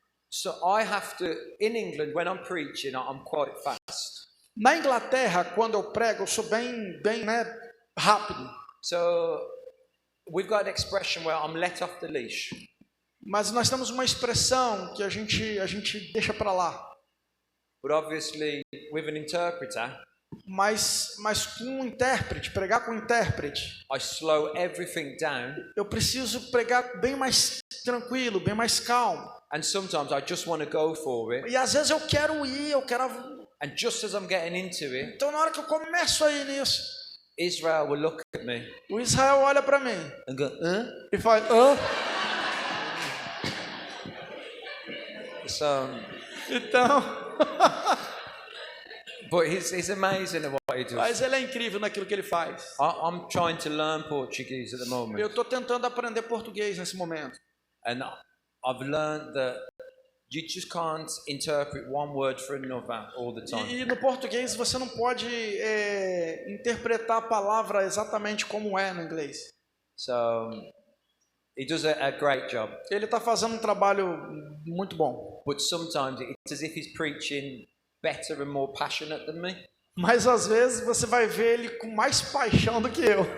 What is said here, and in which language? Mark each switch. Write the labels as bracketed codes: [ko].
[en] So I have to, in England, when I'm preaching, I'm quite fast. [pt] Na Inglaterra, quando eu prego, eu sou bem, né, rápido. [en] So we've got an expression where I'm let off the leash. [pt] Mas nós temos uma expressão que a gente deixa para lá. [en] But obviously, with an interpreter, [pt] Mas com um intérprete, pregar com um intérprete, [en] I slow everything down. [pt] eu preciso pregar bem mais tranquilo, bem mais calmo. [en] And sometimes I just want to go for it. [pt] E às vezes eu quero ir, [en] And just as I'm getting into it, [pt] então na hora que eu começo a ir nisso, [en] Israel will look at me [pt] o Israel olha para mim [en] and go, huh? [pt] e fala, hã? [en] So, [pt] Então, [en] but he's amazing at what he does. [pt] mas ele é incrível naquilo que ele faz. [en] I'm trying to learn Portuguese at the [pt] Eu [en] moment. [pt] estou tentando aprender português nesse momento. [en] And I've learned that you just can't interpret one word for another all the time. [pt] E no português você não pode interpretar a palavra exatamente como é no inglês. [en] So he does a great job. [pt] Ele está fazendo um trabalho muito bom. [en] But sometimes it's as if he's preaching better and more passionate than me. [pt] Mas às vezes você vai ver ele com mais paixão do que eu.